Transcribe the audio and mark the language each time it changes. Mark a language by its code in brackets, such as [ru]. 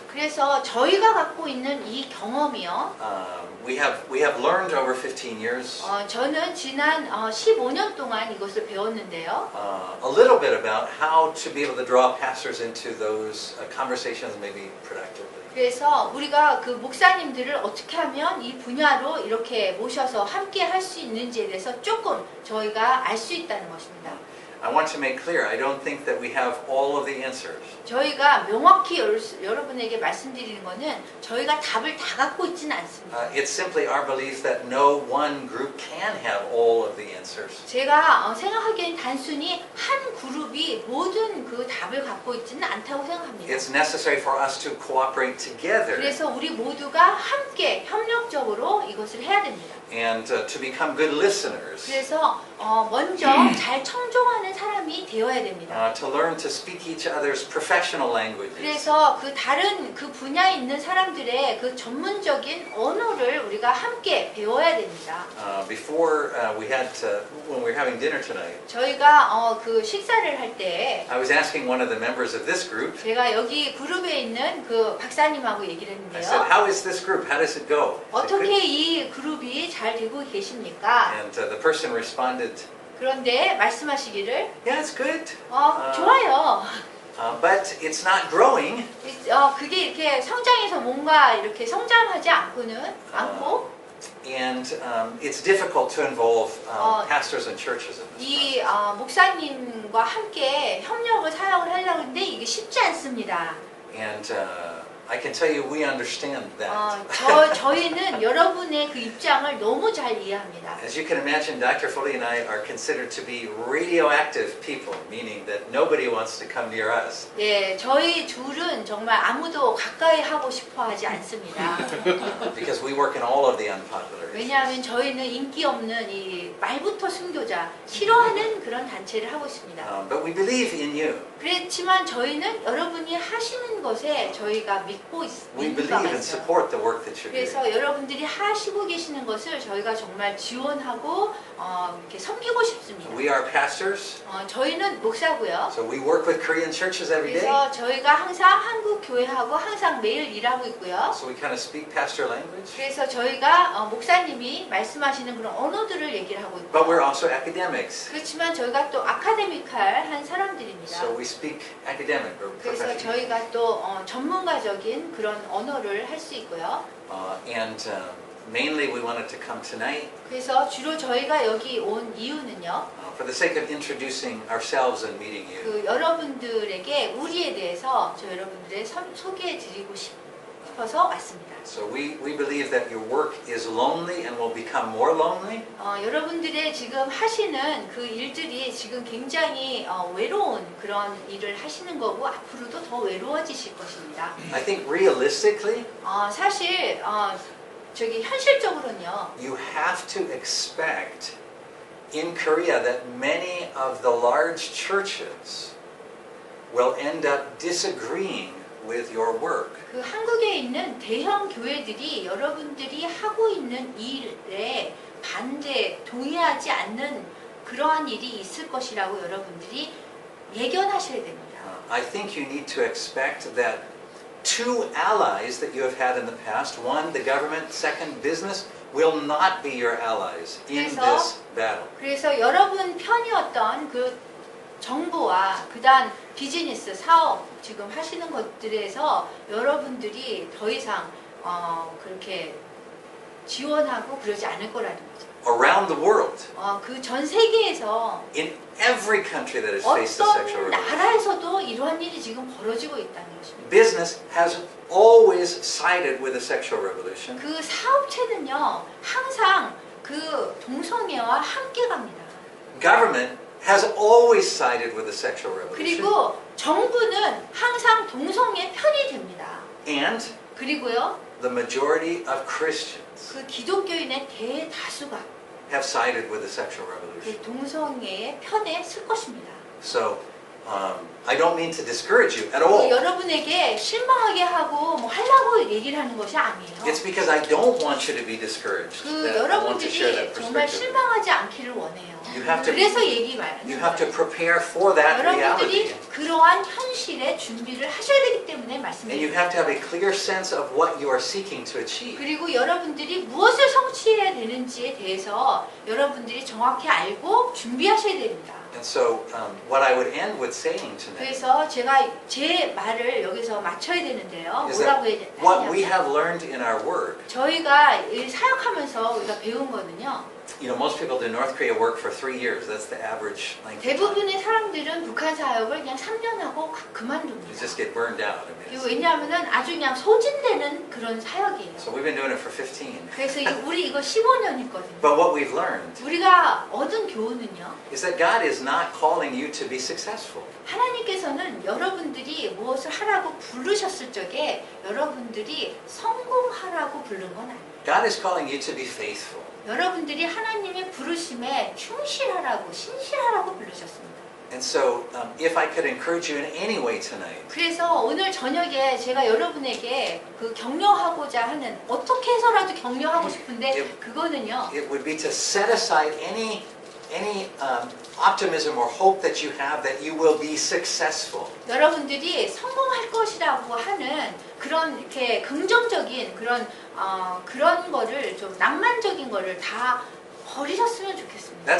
[ko] 그래서 저희가 갖고 있는 이 경험이요. [en] we have learned over 15 years [ko] 저는 지난 15년 동안 이것을 배웠는데요. [en] a little bit about how to be able to draw pastors into those conversations maybe productively. [ko] 그래서 우리가 그 목사님들을 어떻게 하면 이 분야로 이렇게 모셔서 함께 할 수 있는지에 대해서 조금 저희가 알 수 있다는 것입니다. [en] I want to make clear, I don't think that we have all of the answers. [ko] 저희가 명확히 여러분에게 말씀드리는 것은 저희가 답을 다 갖고 있지는 않습니다. [en] It's simply our belief that no one group can have all of the answers. [ko] 제가 생각하기엔 단순히 한 그룹이 모든 그 답을 갖고 있지는 않다고 생각합니다. [en] It's necessary for us to cooperate together [ko] 그래서 우리 모두가 함께 협력적으로 이것을 해야 됩니다. [en] and to become good listeners. [ko] 그래서 먼저 잘 청종하는 사람이 되어야 됩니다. [en] To learn to speak each other's professional languages. [ko] 그래서 그 다른 그 분야에 있는 사람들의 그 전문적인 언어를 우리가 함께 배워야 됩니다. [en] Before when we were having dinner tonight, [ko] 저희가 그 식사를 할 때 [en] I was asking one of the members of this group. [ko] 제가 여기 그룹에 있는 그 박사님하고 얘기를 [en] I said, [ko] 했는데요. [en] "How is this group? How does it go?" [ko] 어떻게 이 그룹이 잘 되고 계십니까? [en] And the person responded, [ko] 그런데 말씀하시기를 [en] "Yeah, it's good. [ko] 좋아요. [en] But it's not growing." [ko] 그게 이렇게 성장해서 뭔가 이렇게 성장하지 않고 [en] And it's difficult to involve pastors and churches in this. [ko] 이 목사님과 함께 협력을 사역을 하려고 하는데 이게 쉽지 않습니다. [en] And I can tell you, we understand that. [ko] 저희는 여러분의 그 입장을 너무 잘 이해합니다. [en] As you can imagine, Dr. Foley and I are considered to be radioactive people, meaning that nobody wants to come near us. [ko] 네, 저희 둘은 정말 아무도 가까이 하고 싶어 하지 않습니다. [en] Because we work in all of the unpopular issues. [ko] 왜냐하면 저희는 인기 없는 이 말부터 순교자, 싫어하는 그런 단체를 하고 있습니다. [en] But we believe in you. [ko] 그렇지만 저희는 여러분이 하시는 것에 저희가 믿고 [en] We [ko] 있는 [en] believe [ko] 바가 [en] and [ko] 있어요. [en] support the work that you're doing. [ko] 그래서 여러분들이 하시고 계시는 것을 저희가 정말 지원하고 이렇게 섬기고 싶습니다. [en] We are pastors, [ko] 저희는 목사고요. [en] so we work with Korean churches every day. [ko] 그래서 저희가 항상 한국 교회하고 항상 매일 일하고 있고요. [en] So we kind of speak pastor language. [ko] 그래서 저희가 목사님이 말씀하시는 그런 언어들을 얘기를 하고 [en] But we're [ko] 있고 [en] also academics. [ko] 그렇지만 저희가 또 아카데미칼한 사람들입니다. [en] So we speak academic or [ko] 그래서 [en] professional. [ko] 저희가 또 전문가적인 그런 언어를 할 수 있고요. [en] And mainly we wanted to come tonight [ko] 그래서 주로 저희가 여기 온 이유는요. [en] for the sake of introducing ourselves and meeting you. [ko] 그 여러분들에게 우리에 대해서 저 여러분들의 소개해 드리고 싶어서 왔습니다. [en] So we believe that your work is lonely and will become more lonely. [ko] 여러분들의 지금 하시는 그 일들이 지금 굉장히 외로운 그런 일을 하시는 거고 앞으로도 더 외로워지실 것입니다. [en] I think realistically, [ko] 사실 현실적으로는요. [en] you have to expect in Korea that many of the large churches will end up disagreeing with your work. [ko] 그 한국에 있는 대형 교회들이 여러분들이 하고 있는 일에 동의하지 않는 그러한 일이 있을 것이라고 여러분들이 예견하셔야 됩니다. [en] I think you need to expect that two allies that you have had in the past, one, the government, second, business, will not be your allies in this battle. [ko] 그래서 여러분 편이었던 그 정부와 그다음 비즈니스, 사업 지금 하시는 것들에서 여러분들이 더 이상 그렇게 지원하고 그러지 않을 거라는 거죠. [en] Around the world, [ko] 그 전 세계에서 [en] in every country that has faced the sexual [ko] 어떤 [en] revolution, [ko] 나라에서도 이러한 일이 지금 벌어지고 있다는 것입니다. [en] business has always sided with the sexual revolution. [ko] 그 사업체는요 항상 그 동성애와 함께 갑니다. [en] Government has always sided with the sexual revolution. [ko] 그리고 정부는 항상 동성애 편이 됩니다. [en] And [ko] 그리고요 [en] the majority of Christians [ko] 그 기독교인의 대다수가 [en] have sided with the sexual revolution. [ko] 그 동성애의 편에 쓸 것입니다. [en] So I don't mean to discourage you at all. [ko] 여러분에게 실망하게 하고 뭐 하려고 얘기를 하는 것이 아니에요. [en] It's because I don't want you to be discouraged. [ko] 그 [en] That I want to share [ko] 여러분들이 [en] that [ko] 정말 [en] perspective. [ko] 실망하지 않기를 원해요. [en] You have to- [ko] 그래서 얘기 말하는 [en] You have to [ko] 거예요. [en] prepare for that reality. [ko] 여러분들이 그러한 현실에 준비를 하셔야 되기 때문에 [en] And you [ko] 말씀드립니다. [en] have to have a clear sense of what you are seeking to achieve. [ko] 그리고 여러분들이 무엇을 성취해야 되는지에 대해서 여러분들이 정확히 알고 준비하셔야 됩니다. [en] And so what I would end with saying tonight [ko] 그래서 제가 제 말을 여기서 마쳐야 되는데요. [en] is [ko] 뭐라고 [en] that [ko] 해야 [en] what we [ko] 되냐면 [en] have learned in our work, [ko] 저희가 이 사역하면서 우리가 배운 거는요. [en] you know, most people do North Korea work for 3 years. That's the average length of time. [ko] 대부분의 사람들은 북한 사역을 그냥 3년 하고 [en] You [ko] 그만둡니다. [en] just get burned out. I mean, [ko] 그리고 왜냐하면 아주 그냥 소진되는 그런 사역이에요. [en] so we've been doing it for 15. [ko] 그래서 우리 이거 15년 했거든요. [en] But what we've learned [ko] 우리가 얻은 교훈은요. [en] is that God is not calling you to be successful. [ko] 하나님께서는 여러분들이 무엇을 하라고 부르셨을 적에 여러분들이 성공하라고 부른 건 아니에요. [en] God is calling you to be faithful. [ko] 여러분들이 하나님의 부르심에 충실하라고 신실하라고 부르셨습니다. [en] And so if I could encourage you in any way tonight, [ko] 그래서 오늘 저녁에 제가 여러분에게 그 격려하고자 하는 어떻게 해서라도 격려하고 싶은데 그거는요. [en] it would be to set aside any optimism or hope that you have that you will be successful. [ko] 여러분들이 성공할 것이라고 하는 그런 이렇게 긍정적인 그런 거를 좀 낭만적인 거를 다 버리셨으면 좋겠습니다.